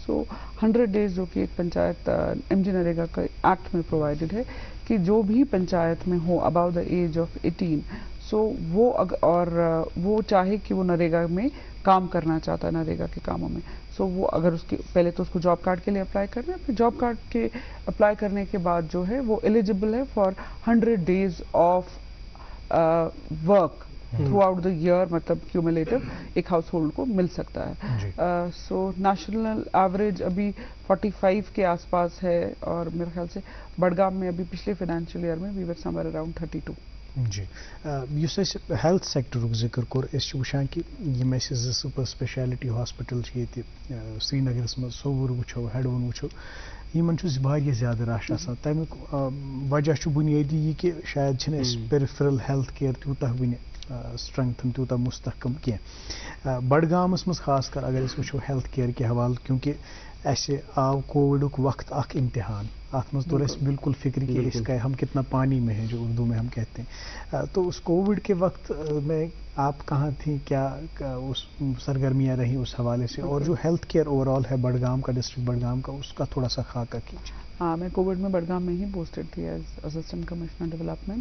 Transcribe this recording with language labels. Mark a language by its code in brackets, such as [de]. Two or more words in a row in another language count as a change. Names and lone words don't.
[ur] سو 100 days جو کہ ایک پنچایت ایم جی نریگا کا ایکٹ میں پرووائڈڈ ہے کہ جو بھی پنچایت میں ہو [en] above the age of 18, [ur] سو وہ اور وہ چاہے کہ وہ نریگا میں کام کرنا چاہتا ہے, نریگا کے کاموں میں, سو وہ اگر اس کی پہلے تو اس کو [en] job card [ur] کے لیے اپلائی کرنا ہے, پھر [en] job card [ur] کے اپلائی کرنے کے بعد جو ہے وہ ایلیجیبل ہے [en] for 100 days of work throughout the year, [ur] مطلب کیومولیٹو ایک ہاؤس ہولڈ کو مل سکتا ہے. [en] so national average [ur] ابھی 45 کے آس پاس ہے, اور میرے خیال سے بڑگام میں ابھی پچھلے [en] financial year [ur] میں [en] we were somewhere around 32. [ks] جی یس [en] health sectorik [ks] ذکر کور اس وچان کہ یم اس [en] super speciality hospital [ks] سری نگرس مز صور وچھو ہیڈون وچھو یمن زیادہ رش آسان. تمیک وجہ بنیادی یہ کہ شاید چھن اس [en] peripheral health care [ks] تیوتہ ون اسٹرنگتھن تیوتہ مستحکم کی. بڈگامس مز خاص کر اگر اس وچھو [en] health care [ks] کے حوالہ, کیونکہ ایسے آو کووڈک وقت اخ امتحان, ات مز توڑ اسے بالکل فکر کہ [ur] اس کا ہم کتنا پانی میں ہیں, جو اردو میں ہم کہتے ہیں. تو اس کووڈ کے وقت میں آپ کہاں تھیں, کیا اس سرگرمیاں رہیں اس حوالے سے, اور جو [en] health care overall [ur] ہے بڈگام کا, ڈسٹرکٹ بڈگام کا, اس کا تھوڑا سا خاکہ کیجیے. ہاں, میں کووڈ میں بڈگام میں ہی پوسٹڈ تھی [en] as Assistant Commissioner Development.